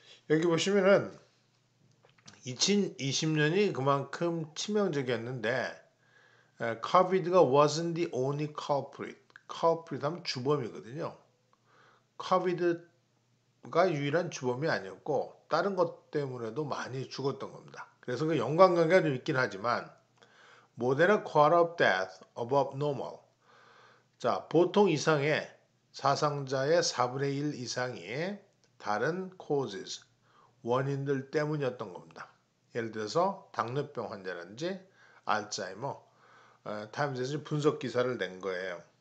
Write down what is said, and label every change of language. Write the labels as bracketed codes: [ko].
[ko] 여기 보시면은 2020년이 그만큼 치명적이었는데 COVID가 [en] wasn't the only culprit. [ko] culprit 하면 주범이거든요. COVID가 유일한 주범이 아니었고 다른 것 때문에도 많이 죽었던 겁니다. 그래서 그 연관관계가 좀 있긴 하지만 [en] more than a quarter of death above normal. [ko] 자, 보통 이상의 사상자의 4분의 1 이상이 다른 causes, 원인들 때문이었던 겁니다. 예를 들어서 당뇨병 환자라든지 알츠하이머, 타임즈에서 분석 기사를 낸 거예요.